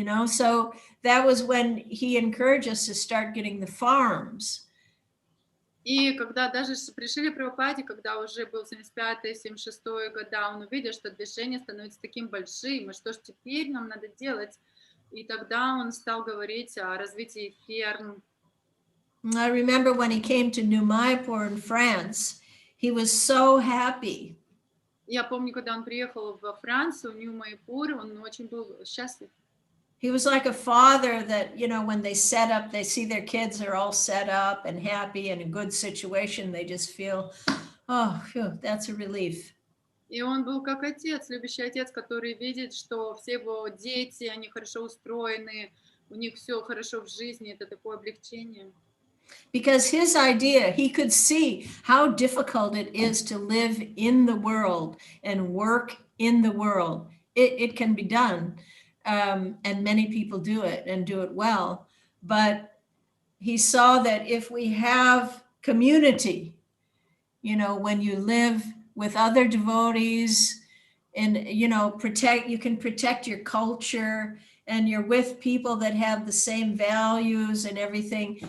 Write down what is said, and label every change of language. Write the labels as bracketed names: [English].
[English] So that was when he encouraged us to start getting the farms. [Russian] И когда даже при Шриле Прабхупаде, когда уже был 75-76 года, он увидел, что движение становится таким большим, и что ж теперь нам надо делать? И тогда он стал говорить о развитии ферм. [English] I remember when he came to New Mayapur in France, he was so happy. [Russian] Я помню, когда он приехал во Францию, Нью-Майпур, он очень был счастлив. [English] He was like a father that, when they set up, they see their kids are all set up and happy in a good situation. They just feel, that's a relief. [Russian] И он был как отец, любящий отец, который видит, что все его дети, они хорошо устроены, у них все хорошо в жизни, это такое облегчение. [English] Because his idea, he could see how difficult it is to live in the world and work in the world. It can be done, and many people do it and do it well. But he saw that if we have community, when you live with other devotees and, you can protect your culture, and you're with people that have the same values and everything.